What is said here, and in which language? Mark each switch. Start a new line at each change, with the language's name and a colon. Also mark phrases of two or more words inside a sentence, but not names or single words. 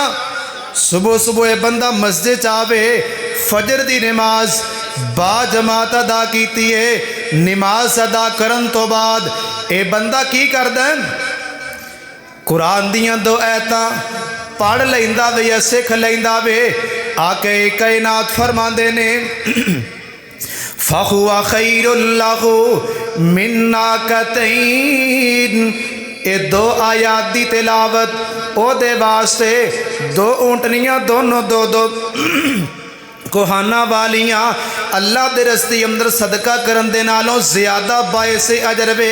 Punjabi: صبح صبح یہ بندہ مسجد چ آوے فجر کی نماز با جماعت ادا کیتی ہے. نماز ادا کرن تو بعد یہ بندہ کی کردا ہے قرآن دیاں دو آیتاں پڑھ لیندا وے یا سکھ لیندا وے. آقائے کائنات فرماندے نے
Arabic: فهو خير له من ناقتين
Punjabi: یہ دو آیات دی تلاوت اودے واسطے دو اونٹنیاں دونوں دو دو کوہانا والیاں اللہ دے رستے اندر صدقہ کرن دے نالوں زیادہ باعث اجر وے.